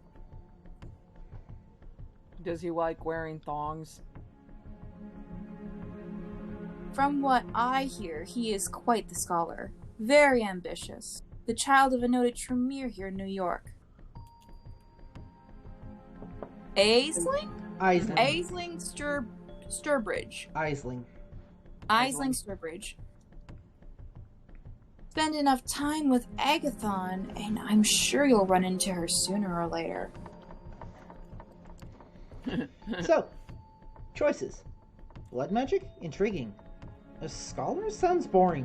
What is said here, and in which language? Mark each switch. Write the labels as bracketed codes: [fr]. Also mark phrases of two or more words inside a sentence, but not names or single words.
[en] Does he like wearing thongs? From what I hear, he is quite the scholar. Very ambitious. The child of a noted Tremere here in New York. Aisling? Isling. Aisling Sturbridge. Isling. Aisling Sturbridge. Spend enough time with Agathon, and I'm sure you'll run into her sooner or later. So, choices. Blood magic? Intriguing. A scholar? Sounds boring.